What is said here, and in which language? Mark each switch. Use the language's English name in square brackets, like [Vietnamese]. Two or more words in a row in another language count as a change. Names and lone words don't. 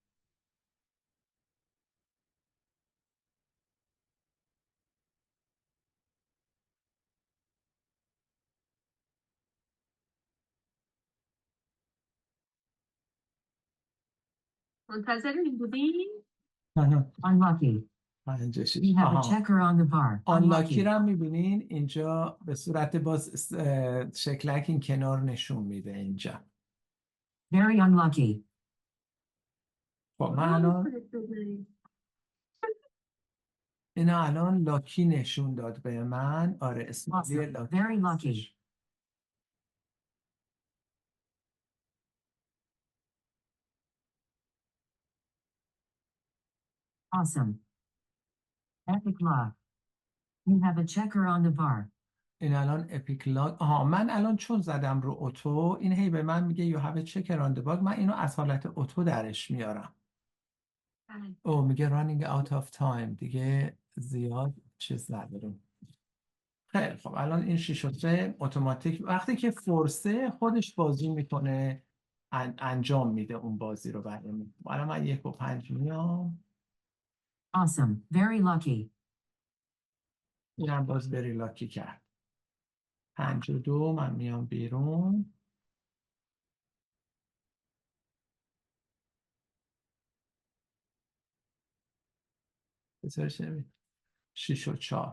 [Persian] منتظر این بودین؟ [English] Unlucky. 5 You 6. have a [Persian] آها، [English] checker on the bar. آنلاکی Unlucky. [Persian] رو هم میبینین اینجا به صورت باز شکلک این کنار نشون میده اینجا. [English] Very unlucky. [Persian] خب من الان اینا الان لاکی نشون داد به من. آره اسمالی [English] Awesome. لاکی Very lucky. [Persian] هستش. [English] Awesome. Epic luck. You have a checker on the bar. [Persian] این الان [English] epic luck. [Persian] آها، من الان چون زدم رو اتو این هی به من میگه [English] you have a checker on the bug. [Persian] من اینو از حالت اتو درش میارم. او میگه [English] running out of time، [Persian] دیگه زیاد چیز نداریم. خیلی خب الان این 6 و 3 اتوماتیک وقتی که فورسه خودش بازی میکنه، انجام میده اون بازی رو برای من. الان من 1 و 5 میام. [English] Awesome. Very lucky. [Persian] اینم باز بری لاکی کرد. 5 و 2 من میام بیرون. بذار شبید 6 و 4.